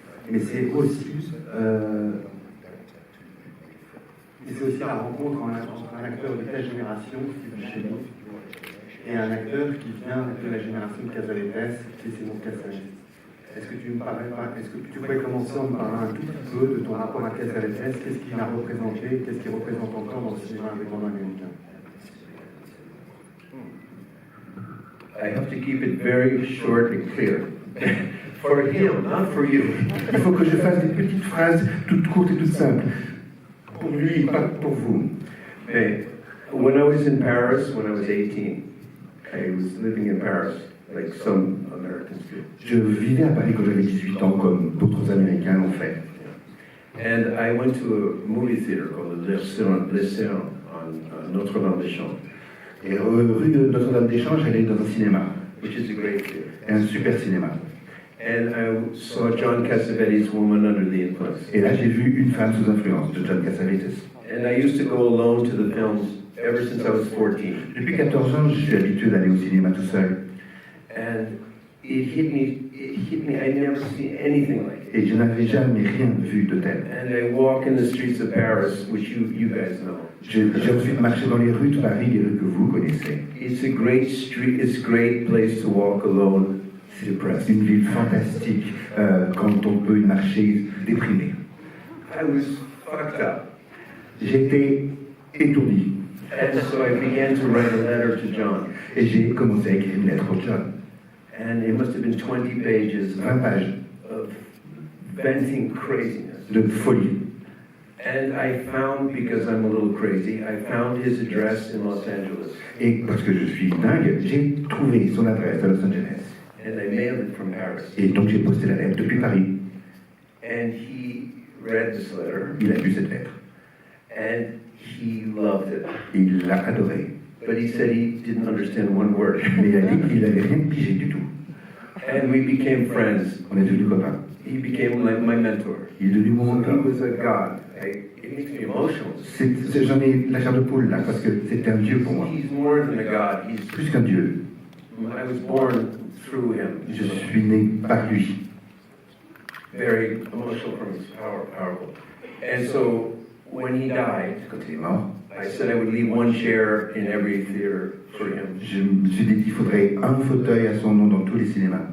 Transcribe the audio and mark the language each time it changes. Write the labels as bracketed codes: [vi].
[fr] Mais c'est aussi la rencontre entre un acteur de ta génération, Steve Buscemi, et un acteur qui vient de la génération de Casaletes, qui est Simon Cassaget. Est-ce que tu pourrais commencer en me parlant un tout petit peu de ton rapport à Casaletes, qu'est-ce qu'il a représenté, qu'est-ce qu'il représente encore dans le cinéma indépendant américain? [en] I have to keep it very short and clear. For him, not for you. [fr] Il faut que je fasse des petites phrases toutes courtes et toutes simples. Pour lui, pas pour vous. [en] Hey, when I was in Paris, when I was 18, I was living in Paris, like some Americans do. [fr] Je vivais à Paris quand j'avais 18 ans, comme d'autres Américains l'ont fait. [en] And I went to a movie theater called Le Céron on Notre-Dame-des-Champs. [fr] Et rue de Notre-Dame-des-Champs, j'allais dans un cinéma. [en] Which is a great theater. [fr] Un super cinéma. [en] And I saw John Cassavetes' Woman Under the Influence. [fr] Et là, j'ai vu Une femme sous influence de John Cassavetes. [en] And I used to go alone to the films ever since I was 14. [fr] Depuis 14 ans, je suis habitué d'aller au cinéma tout seul. [en] And it hit me, I'd never seen anything like it. [fr] Et je n'avais jamais rien vu de tel. [en] And I walk in the streets of Paris, which you guys know. [fr] J'ai ensuite marché dans les rues de Paris, les rues que vous connaissez. [en] It's a great street, it's a great place to walk alone, depressed. [fr] C'est une ville fantastique quand on peut y marcher déprimé. [en] I was fucked up. [fr] J'étais étourdi. [en] And so I began to write a letter to John. [fr] Et j'ai commencé à écrire une lettre au John. [en] And it must have been 20 pages [fr] 20 pages [en] of venting craziness. [fr] de folie. [en] And I found, because I'm a little crazy, I found his address in Los Angeles. [fr] Et parce que je suis dingue, j'ai trouvé son adresse à Los Angeles. [en] And I mailed it from Paris. [fr] Et donc j'ai posté la lettre depuis Paris. [en] And he read this letter. [fr] Il a lu cette lettre. [en] And he loved it. [fr] Et il l'a adorée. [en] but he said he didn't understand one word. [fr] Mais il a dit qu'il n'avait rien pigé du tout. [en] And we became friends. [fr] On est devenus copains. [en] He became like my mentor. [fr] Il est devenu mon [en] He [fr] mentor. [en] was a god. It makes me emotional. [fr] J'en ai la chair de poule là, parce que c'était un dieu pour moi. [en] He's more than a god. He's, [fr] Plus qu'un dieu. [en] I was born through him. [fr] Je suis né par lui. [en] Very emotional from his powerful. And so when he died, [fr] Quand il est mort, [en] I said I would leave one chair in every theater for him. [fr] je me suis dit qu'il faudrait un fauteuil à son nom dans tous les cinémas.